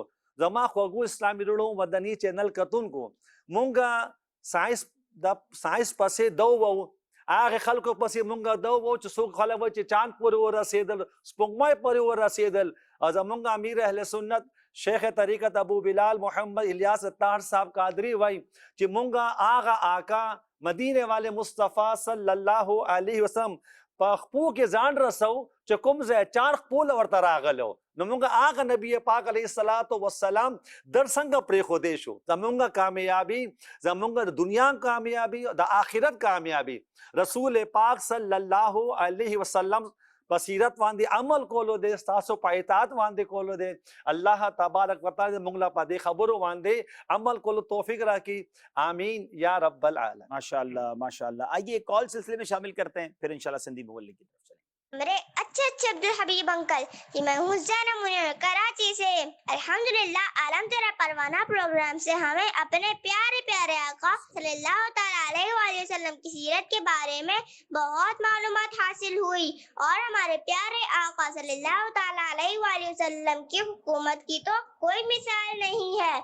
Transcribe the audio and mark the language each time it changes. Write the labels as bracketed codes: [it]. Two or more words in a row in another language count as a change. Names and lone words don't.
[ps] زما خوږو اسلامي رڼو مدني چینل کتونکو، مونږه ساینس پسې دو وو، هغې خلکو پسې مونږ دو وو چې څوک خلک وایي چې چاند پورې ورسېدل، سپوږمۍ پورې ورسېدل. او زمونږ امیر اهل سنت شیخ طریقت ابو بلال محمد الیاس اطاہر صاحب قادری وایي چې مونږ هغه آقا مدینه والے مصطفیٰ [ar] صلی الله علیه وسلم [ps] په خپو کې ځان رسو چې کوم ځای چار خپول ورته راغلو، نو موږ هغه نبی پاک [ar] علیه الصلاۃ والسلام [ps] در څنګه پرېښودی شو. زمونږ کامیابی، زمونږ د دنیا کامیابی، د آخرت کامیابی رسول پاک [ar] صلی الله علیه وسلم [ps] بصیرت باندې عمل کولو دی، ستاسو په اطاعت باندې کولو دی. [ar] الله تبارک وتعالی [ps] موږ له په دې خبرو باندې عمل کولو توفیق راکړي، [ar] آمین یا رب العالمین. ماشاء اللہ ماشاء اللہ. [ur] آئیے کال سلسلے میں شامل کرتے ہیں، پھر انشاءاللہ سندھی مبلغ کی طرف چلیں. میرے اچھے عبدالحبیب انکل کہ میں ہوں زینب منیر کراچی سے. الحمدللہ عالم تیرا پروانہ پروگرام سے ہمیں اپنے پیارے پیارے آقا [ar] صلی اللہ تعالیٰ علیہ وآلہ وسلم [ur] کی سیرت کے بارے میں بہت معلومات حاصل ہوئی، اور ہمارے پیارے آقا [ar] صلی اللہ تعالیٰ علیہ وآلہ وسلم [ur] کی حکومت کی تو کوئی مثال نہیں ہے.